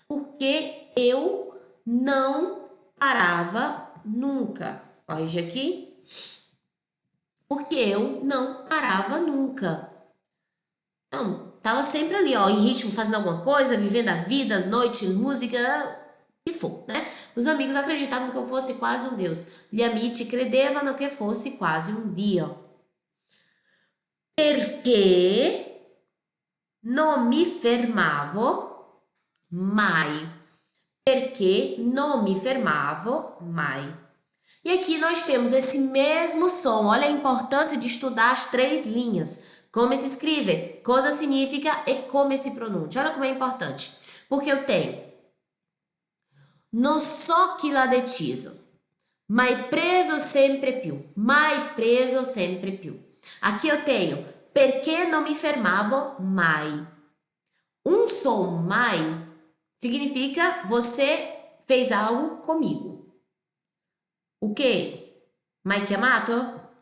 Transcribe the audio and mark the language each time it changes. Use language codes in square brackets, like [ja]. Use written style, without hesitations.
[pt] Porque eu não parava nunca. Corrige aqui. Porque eu não parava nunca. Então, tava sempre ali, ó, em ritmo, fazendo alguma coisa, vivendo a vida, noite, música, que for, né? Os amigos acreditavam que eu fosse quase um deus. [it] Gli amici credevano che fossi [pt] quase um [it] dio. Perché non mi fermavo mai. Perché non mi fermavo mai. [pt] E aqui nós temos esse mesmo som. Olha a importância de estudar as três linhas. Como se escreve, [it] cosa significa e come se pronuncia. [pt] Olha como é importante. Porque eu tenho [it] non so chi l'ha deciso, mai preso sempre più. [pt] Aqui eu tenho [it] perché non mi fermavo mai. [pt] Um som mai significa você fez algo comigo. O quê? [it] Mai chiamato?